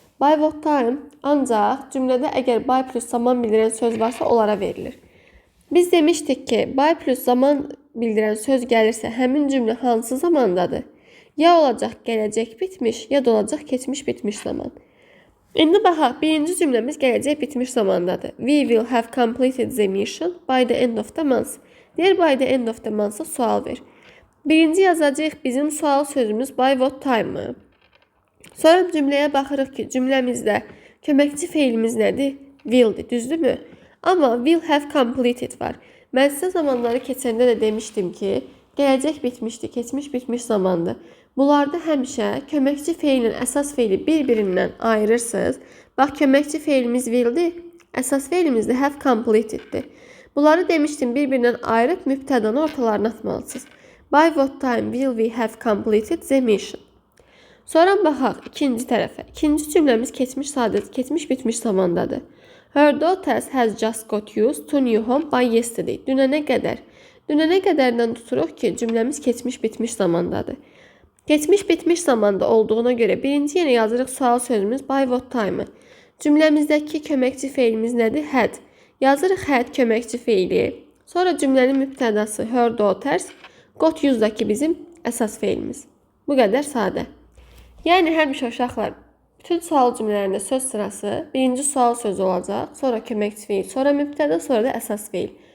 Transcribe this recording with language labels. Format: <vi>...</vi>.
<az>By what time ancaq cümlədə əgər by plus zaman bildirən söz varsa onlara verilir. Biz demişdik ki, by plus zaman bildirən söz gəlirsə, həmin cümlə hansı zamandadır? Ya olacaq gələcək bitmiş, ya da olacaq keçmiş bitmiş zaman. İndi baxaq, birinci cümləmiz gələcək bitmiş zamandadır.</az> <en>We will have completed the mission by the end of the month.</en> <az>Deyir,</az> <en>by the end of the month-</en> <az>a sual ver. Birinci yazacağıq bizim sual sözümüz by what time-mı? Sonra cümləyə baxırıq ki, cümləmizdə köməkçi feilimiz nədir? Will-dir, düzdürmü? Amma will have completed var. Mən sizə zamanları keçəndə də demişdim ki, gələcək bitmişdi, keçmiş bitmiş zamandır. Bunlarda həmişə köməkçi feilin əsas feili bir-birindən ayırırsınız. Bax, köməkçi feilimiz will'dir, əsas feilimiz də have completed'dir. Bunları demişdim, bir-birindən ayırıb mübtədanı ortalarına atmalısınız.</az> <en>By what time will we have completed the mission?</en> <az>Sonra baxaq ikinci tərəfə. İkinci cümləmiz keçmiş bitmiş zamandadır.</az> <en>Her daughters has just got used to new home by yesterday.</en> <az>Dünənə qədər. Dünənə qədərdən tuturuq ki, cümləmiz keçmiş bitmiş zamandadır. Keçmiş bitmiş zamanda olduğuna görə birinci yenə yazırıq sual sözümüz by what time-ı. Cümləmizdəki köməkçi feilimiz nədir? Had. Yazırıq had köməkçi feili. Sonra cümlənin mübtədası her daughters, got used-dakı bizim əsas feilimiz. Bu qədər sadə. Yəni həmişə uşaqlar bütün sual cümlələrində söz sırası birinci sual sözü olacaq, sonra köməkçi feil, sonra mübtədə, sonra da əsas feil.</az>